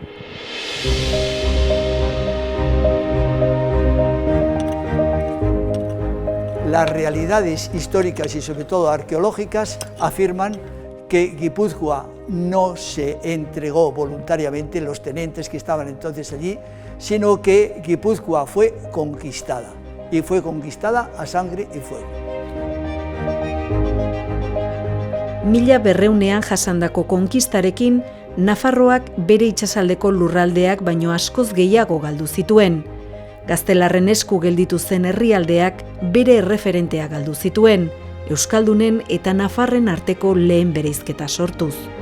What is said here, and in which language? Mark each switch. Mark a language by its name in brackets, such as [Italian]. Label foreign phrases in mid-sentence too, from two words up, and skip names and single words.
[Spanish] Las realidades históricas y sobre todo arqueológicas afirman que Guipúzcoa no se entregó voluntariamente, los tenentes que estaban entonces allí, sino que Guipúzcoa fue conquistada, y fue conquistada a sangre y fuego. [Basque] Mila berreunean jasandako konkistarekin, Nafarroak bere itsasaldeko lurraldeak baino askoz gehiago galdu zituen. Gaztelarren esku gelditu zen herrialdeak bere erreferentea galdu zituen, Euskaldunen eta Nafarren arteko lehen bereizketa sortuz.